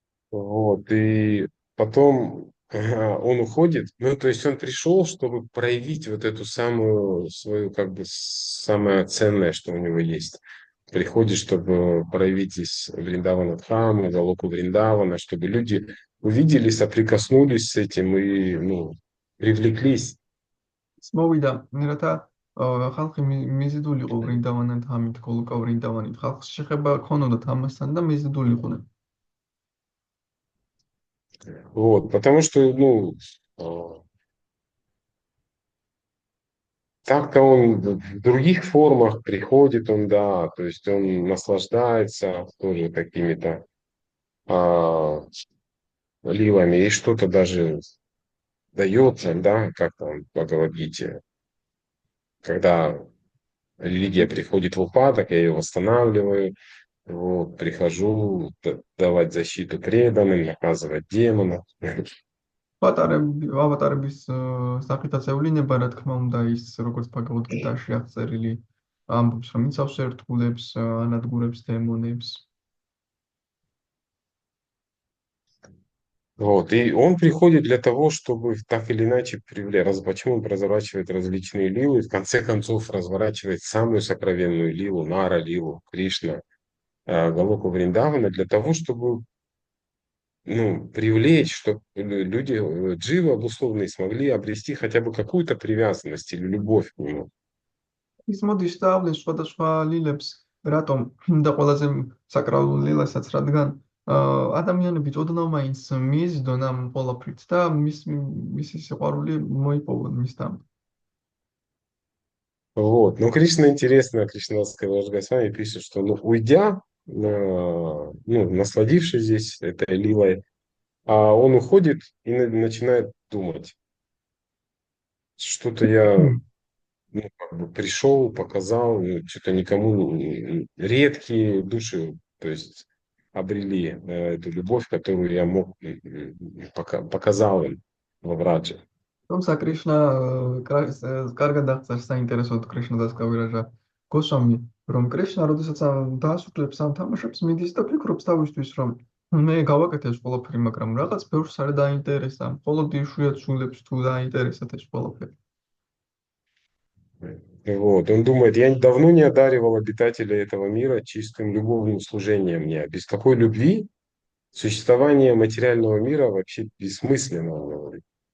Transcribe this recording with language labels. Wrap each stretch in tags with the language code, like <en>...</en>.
<ru>Вот, и потом он уходит, ну, то есть он пришел, чтобы проявить вот эту самую свою, как бы, самое ценное, что у него есть. Приходит, чтобы проявить здесь Вриндавана Дхаму, Галоку Вриндавана, чтобы люди увидели, соприкоснулись с этим и, ну, привлеклись.</ru> <ka>მოვიდა რათა ხალხი მიზიდულიყო ვრინდავანთან თამით გოლოკა ვრინდავანით ხალხს შეხება ქონოდათ ამასთან და მიზიდულიყვნენ.</ka> <ru>Вот, потому что, ну, так-то он в других формах приходит, он, да, то есть он наслаждается тоже какими-то а, лилами и что-то даже дается, да, как там в Бхагавад-гите, когда религия приходит в упадок, я ее восстанавливаю, вот, прихожу давать защиту преданным, наказывать демонов.</ru> <ka>ავატარების სახითაც ევლინება, რა თქმა უნდა, ის როგორც ბაგავად-გიტაში აღწერილი ამბობს, რომ იცავს ერთგულებს, ანადგურებს დემონებს.</ka> <ru>Вот, и он приходит для того, чтобы так или иначе почему он разворачивает различные лилы, в конце концов разворачивает самую сокровенную лилу, Нара лилу, Кришна, Галоку Вриндавана, для того, чтобы, ну, привлечь, чтобы люди, дживы обусловленные, смогли обрести хотя бы какую-то привязанность или любовь к нему.</ru> <ka>ის მოდის და ავლენს სხვადასხვა ლილებს, რატომ და ყველაზე საკრალულ ლილასაც, რადგან ადამიანები ოდნავ მაინც მიიზიდონ ამ ყველაფრით და მისი სიყვარული მოიპოვონ მისთან.</ka> <ru>Вот. Но Кришна, интересно, Кришнадская Госвами пишет, что, ну, уйдя, ну, насладившись здесь этой лилой, он уходит и начинает думать. Что-то я, ну, как бы пришел, показал, ну, что-то никому редкие души, то есть обрели эту любовь, которую я мог, показал им во Врадже.</ru> <ka>თუმცა კრიშნა კარგად აღწერს საინტერესოდ კრიშნა დასკავირაჟა გოსვამი, რომ კრიშნა როდესაც დაასრულებს ამ თამაშებს, მიდის და ფიქრობს თავისთვის, რომ მე გავაკეთე ეს ყველაფერი, მაგრამ რაღაც ბევრს არ დაინტერესა, მხოლოდ იშვიათ სულებს თუ დაინტერესათ ეს ყველაფერი.</ka> <ru>Вот. Он думает, я давно не одаривал обитателей этого мира чистым любовным служением мне. Без такой любви существование материального мира вообще бессмысленно, он говорит.</ru>